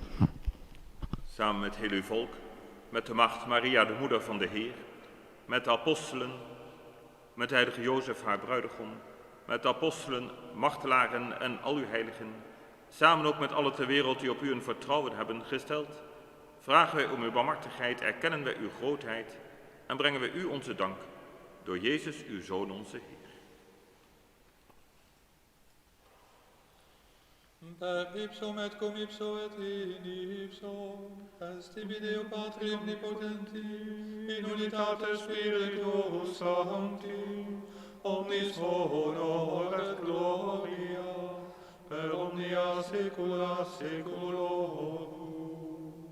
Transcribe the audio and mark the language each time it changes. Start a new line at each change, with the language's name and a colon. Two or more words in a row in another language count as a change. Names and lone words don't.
Dutch: Samen met heel uw volk, met de maagd Maria, de moeder van de Heer, met de apostelen, met de heilige Jozef, haar bruidegom, met de apostelen, martelaren en al uw heiligen, samen ook met alle ter wereld die op u een vertrouwen hebben gesteld, vragen wij om uw barmhartigheid, erkennen wij uw grootheid en brengen wij u onze dank door Jezus, uw Zoon, onze Heer.
Latin: Per ipsum et cum ipso et in ipso, est tibi Deo Patri omnipotenti, in unitate Spiritus Sancti, omnis honor et gloria, per omnia saecula saeculorum.